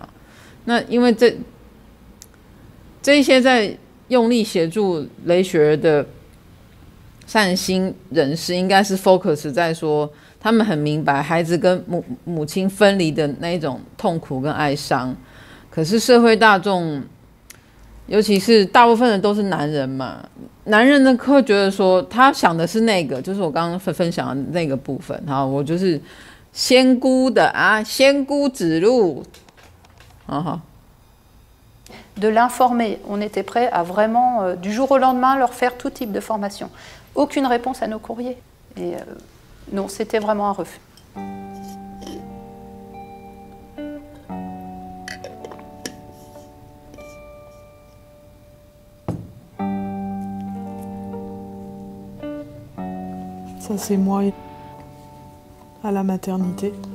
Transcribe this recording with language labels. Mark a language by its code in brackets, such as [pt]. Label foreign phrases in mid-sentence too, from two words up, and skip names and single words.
[zh] 那因为这些在用力协助雷雪儿的善心人士，应该是 focus 在说，他们很明白孩子跟母亲分离的那一种痛苦跟哀伤，可是社会大众，尤其是大部分人都是男人嘛，男人呢会觉得说，他想的是那个，就是我刚刚分享的那个部分。好，我就是仙姑的啊，仙姑指路，好。 [fr] De l'informer. On était prêt à vraiment, du jour au lendemain, leur faire tout type de formation. Aucune réponse à nos courriers. Et non, c'était vraiment un refus. Ça, c'est moi à la maternité.